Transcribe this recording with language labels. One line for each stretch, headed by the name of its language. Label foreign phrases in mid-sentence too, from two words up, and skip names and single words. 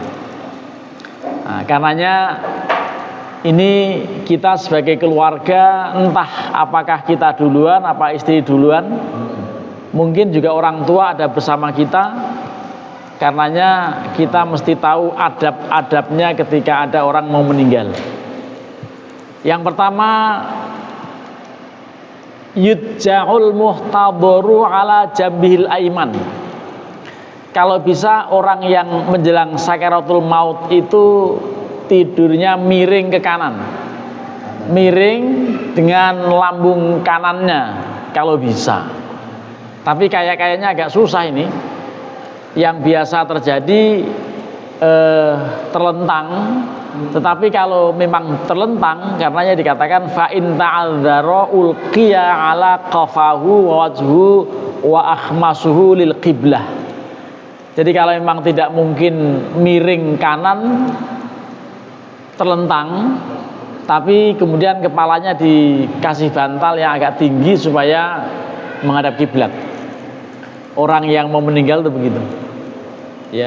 Indonesian: Nah, karenanya ini kita sebagai keluarga, entah apakah kita duluan, apa istri duluan, mungkin juga orang tua ada bersama kita. Karenanya kita mesti tahu adab-adabnya ketika ada orang mau meninggal. Yang pertama,
Arabic: يضجع المحتضر على جنبه الأيمن.
Indonesian: Kalau bisa orang yang menjelang sakaratul maut itu tidurnya miring ke kanan, miring dengan lambung kanannya kalau bisa. Tapi kayaknya agak susah ini. Yang biasa terjadi terlentang. Tetapi kalau memang terlentang, karenanya dikatakan
Arabic: فإن تعذر ألقي على قفاه ووجهه وأخمصاه للقبلة.
Indonesian: Jadi kalau memang tidak mungkin miring kanan, terlentang, tapi kemudian kepalanya dikasih bantal yang agak tinggi supaya menghadap kiblat. Orang yang mau meninggal itu begitu, ya.